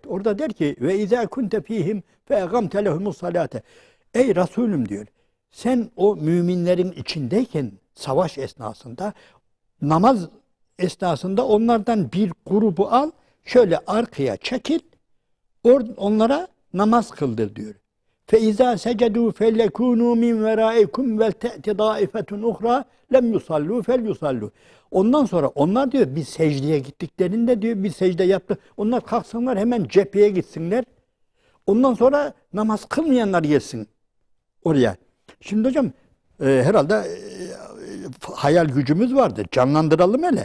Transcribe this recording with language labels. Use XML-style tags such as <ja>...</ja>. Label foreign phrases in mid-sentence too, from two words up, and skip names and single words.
<tr>Orada der ki</tr> <ar>وإذا كنت فيهم فأقمت لهم الصلاة.</ar> <tr>Ey Resulüm diyor. Sen o müminlerin içindeyken savaş esnasında namaz esnasında onlardan bir grubu al, şöyle arkaya çekil, onlara namaz kıldır diyor.</tr> <ar>فَاِذَا سَجَدُوا فَلَّكُونُوا مِنْ وَرَائِكُمْ وَلْتَأْتِ ضَائِفَةٌ اُخْرَى لَمْ يُصَلُّوا فَلْيُصَلُّوا.</ar> <tr>Ondan sonra onlar diyor bir secdeye gittiklerinde diyor bir secde yaptı. Onlar kalksınlar hemen cepheye gitsinler. Ondan sonra namaz kılmayanlar gelsin oraya. Şimdi hocam herhalde hayal gücümüz vardır. Canlandıralım hele.</tr>